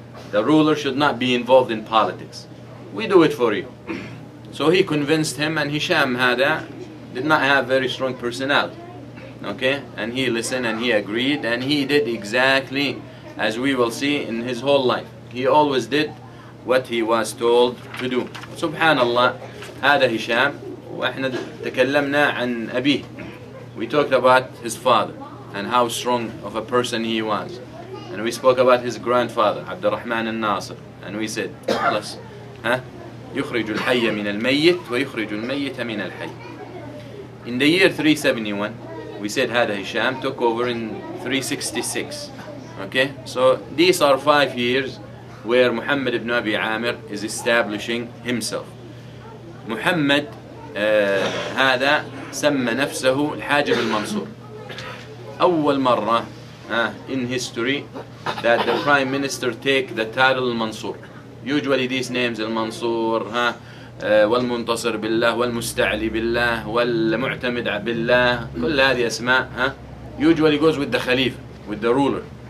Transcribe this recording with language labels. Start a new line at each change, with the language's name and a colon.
English: The ruler should not be involved in politics. We do it for you. So he convinced him, and Hisham did not have very strong personality. Okay, and he listened and he agreed, and he did exactly as we will see in his whole life. He always did what he was told to do.
Arabic: Subhanallah, هذا هشام. وإحنا تكلمنا عن أبيه.
English: We talked about his father and how strong of a person he was. And we spoke about his grandfather, Abdurrahman al-Nasir. And we said,
Arabic: خلاص, يخرج الحي من الميت ويخرج الميت من الحي.
English: In the year 371, we said
Arabic: هذا هشام
English: took over in 366. Okay, so these are 5 years where Muhammad ibn Abi Amir is establishing himself.
Arabic: Muhammad هذا سمى نفسه الحاجب المنصور. أول مرة
English: in history that the prime minister take the title المنصور. Usually these names المنصور والمنتصر بالله والمستعلي بالله والمعتمد بالله,
Arabic: كل هذه أسماء
English: usually goes with the Khalifa, with the ruler.